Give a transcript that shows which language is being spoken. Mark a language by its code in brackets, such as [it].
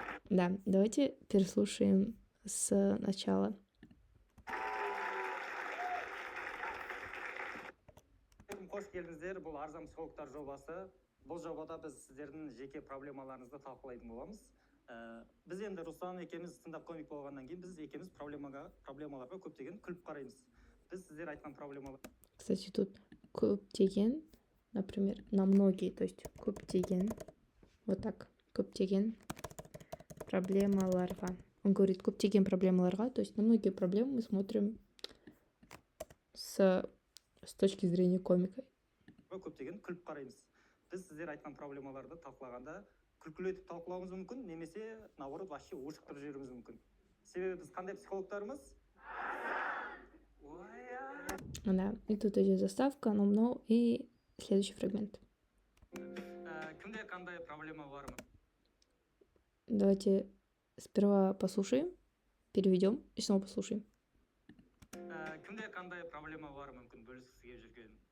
[ru] Да, давайте переслушаем с начала. [kk] Қош келдіңіздер, бұл арзан психологтар жобасы. Бұл жобада біз сіздердің жеке проблемаларыңызды талқылайтын боламыз. Біз енді Руслан екеуміз стендап комик болғаннан кейін біз екеуміз проблемаларға көптеген күліп қараймыз. Біз сіздер айтқан проблемалар. [ru] Кстати, тут [kk] көптеген, [ru] например, на многие, то есть көптеген, вот так, [kk] көптеген проблемаларға. [ru] Он говорит [kk] көптеген проблемаларға, [ru] то есть на многие проблемы мы смотрим с точки зрения комика. [kk] Көптеген күліп қараймыз. Біз сіздер айтқан проблемаларды талқылағанда күлкілетіп талқылауымыз мүмкін, немесе [ru] наоборот вообще [kk] ушықтырып жіберуіміз мүмкін. Себебі біз қандай психологтарымыз? [ru] Да, и тут идет заставка, но и следующий фрагмент. [kk] Кімде қандай проблема бар ма? [ru] Давайте сперва послушаем, переведем и снова послушаем. [kk] Кімде қандай проблема бар мүмкін бөліскісі келіп жүрген?